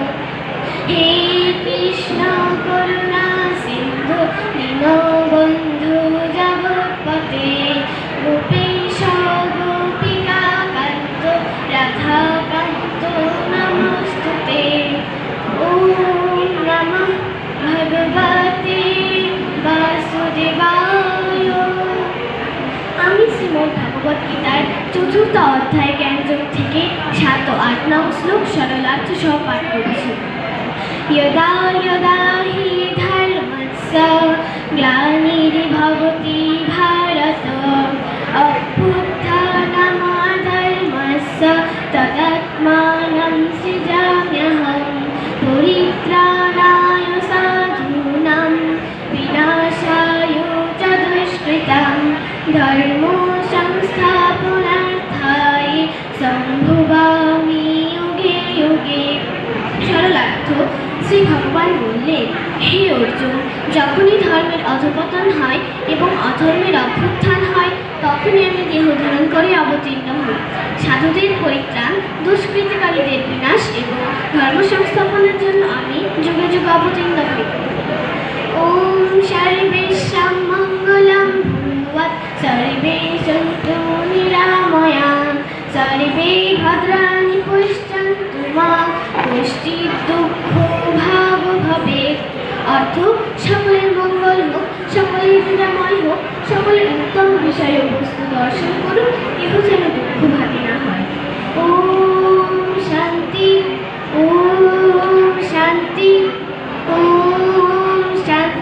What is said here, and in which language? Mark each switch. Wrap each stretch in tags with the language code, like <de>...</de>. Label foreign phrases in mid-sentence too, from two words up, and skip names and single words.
<sa>हे कृष्ण करुणा सिन्धु दीनबन्धु जगत्पते गोपेश गोपिकाकान्त राधाकान्त नमस्तुते। ॐ नमः भगवते वासुदेवाय।</sa> <bn>আমি শ্রীমদ্ ভগবত গীতার চতুর্থ অধ্যায় জ্ঞানযোগ থেকে 7 ও 8 নং শ্লোক সরলার্থ সহ পাঠ করছি।</bn> <sa>यदा यदा हि धर्मस्य ग्लानिर्भवति भारत अभ्युत्थानमधर्मस्य तदात्मानं सृजाम्यहं परित्राणाय साधूनां विनाशाय च दुष्कृतां धर्मो संस्थापनार्थाय सम्भवामि युगे युगे।</sa> <bn>সরলার্থ, শ্রী ভগবান বললেন, হে অর্জুন, যখনই ধর্মের অধঃপতন হয় এবং অধর্মের অভ্যুত্থান হয় তখনই আমি দেহ ধারণ করে অবতীর্ণ হই। সাধুদের পরিত্রাণ, দুষ্কৃতিকারীদের বিনাশ এবং ধর্ম সংস্থাপনের জন্য আমি যুগে যুগে অবতীর্ণ হই।</bn> <sa>ওম সর্বেষাং মঙ্গলং ভূয়াৎ সর্বে সন্তু নিরাময়াঃ সর্বে ভদ্রাণি পশ্যন্তু মা কশ্চিৎ দুঃখভাগ ভবেৎ।</sa> <bn>অর্থ, সকলের মঙ্গল হোক, সকলের নিরাময় হোক, সকলের উত্তম বিষয় ও বস্তু দর্শন করুন, কেহ যেন দুঃখ ভাগে না হয়।</bn> <sa>ওম শান্তি, ওম শান্তি, ওম শান্তি।</sa>